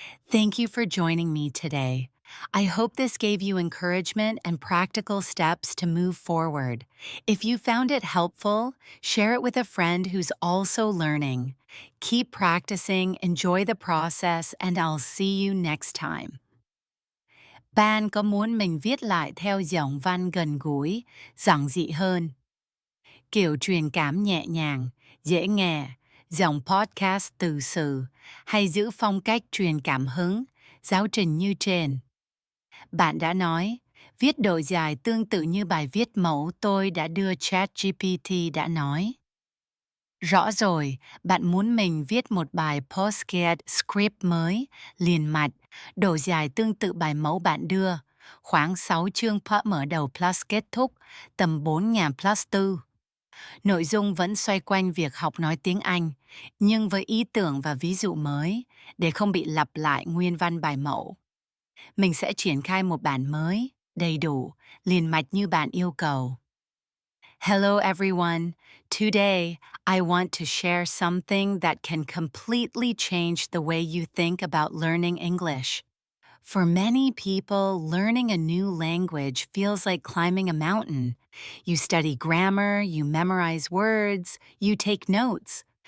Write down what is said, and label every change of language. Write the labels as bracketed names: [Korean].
[English] Thank you for joining me today. I hope this gave you encouragement and practical steps to move forward. If you found it helpful, share it with a friend who's also learning. Keep practicing, enjoy the process, and I'll see you next time. [Vietnamese] Bạn có muốn mình viết lại theo giọng văn gần gũi, giản dị hơn? Kiểu truyền cảm nhẹ nhàng, dễ nghe, giọng podcast từ sự, hay giữ phong cách truyền cảm hứng, giáo trình như trên? Bạn đã nói, viết độ dài tương tự như bài viết mẫu tôi đã đưa ChatGPT đã nói. Rõ rồi, bạn muốn mình viết một bài podcast script mới, liền mạch, độ dài tương tự bài mẫu bạn đưa, khoảng 6 chương mở đầu plus kết thúc, tầm 4.000 plus 4. Nội dung vẫn xoay quanh việc học nói tiếng Anh, nhưng với ý tưởng và ví dụ mới, để không bị lặp lại nguyên văn bài mẫu. Mình sẽ triển khai một bản mới, đầy đủ, liền mạch như bạn yêu cầu. [English] Hello everyone. Today, I want to share something that can completely change the way you think about learning English. For many people, learning a new language feels like climbing a mountain. You study grammar, you memorize words, you take notes.